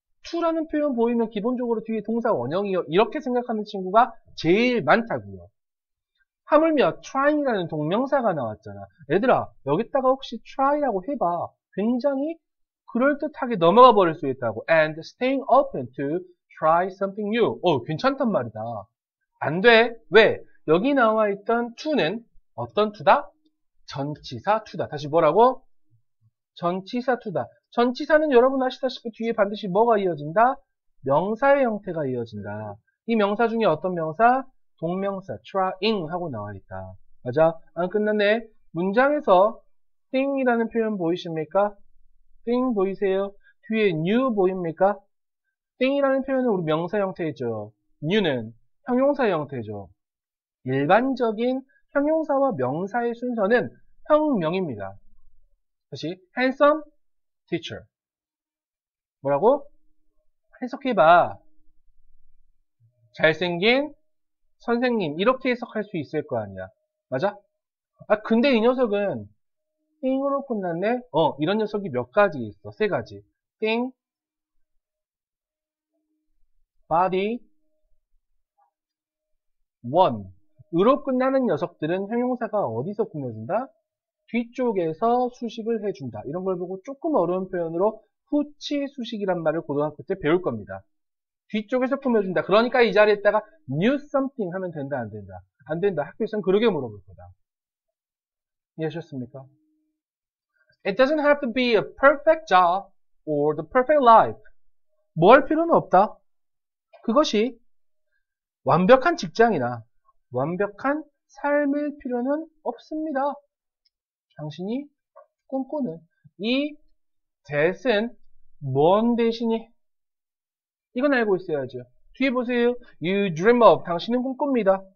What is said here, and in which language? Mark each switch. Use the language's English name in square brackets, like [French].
[Korean] to라는 표현 보이면 기본적으로 뒤에 동사 원형이요. 이렇게 생각하는 친구가 제일 많다고요. 하물며 trying이라는 동명사가 나왔잖아. 얘들아, 여기다가 혹시 try라고 해봐. 굉장히 그럴듯하게 넘어가 버릴 수 있다고. [English] And staying open to try something new. [Korean] 괜찮단 말이다. 안 돼. 왜? 여기 나와 있던 to는 어떤 to다? 전치사 to다. 다시 뭐라고? 전치사 to다. 전치사는 여러분 아시다시피 뒤에 반드시 뭐가 이어진다? 명사의 형태가 이어진다. 이 명사 중에 어떤 명사? 동명사 trying 하고 나와 있다. 맞아? 안 끝났네. 문장에서 thing이라는 표현 보이십니까? thing 보이세요? 뒤에 new 보입니까? thing이라는 표현은 우리 명사 형태죠. new는 형용사 형태죠. 일반적인 형용사와 명사의 순서는 형명입니다. [English] 다시 handsome teacher. [Korean] 뭐라고? 해석해봐. 잘생긴 선생님. 이렇게 해석할 수 있을 거 아니야. 맞아? 근데 이 녀석은 thing으로 끝났네? 이런 녀석이 몇 가지 있어. 세 가지. thing, body, one. 으로 끝나는 녀석들은 형용사가 어디서 꾸며준다? 뒤쪽에서 수식을 해준다. 이런 걸 보고 조금 어려운 표현으로 후치 수식이란 말을 고등학교 때 배울 겁니다. 뒤쪽에서 꾸며준다. 그러니까 이 자리에다가 new something 하면 된다, 안 된다? 안 된다. 학교에서는 그러게 물어볼 거다. 이해하셨습니까? [English] It doesn't have to be a perfect job or the perfect life. [Korean] 뭐 할 필요는 없다. 그것이 완벽한 직장이나 완벽한 삶일 필요는 없습니다. 당신이 꿈꾸는 이 that은 뭔 대신이? 이건 알고 있어야죠. 뒤에 보세요. [English] You dream of. [Korean] 당신은 꿈꿉니다.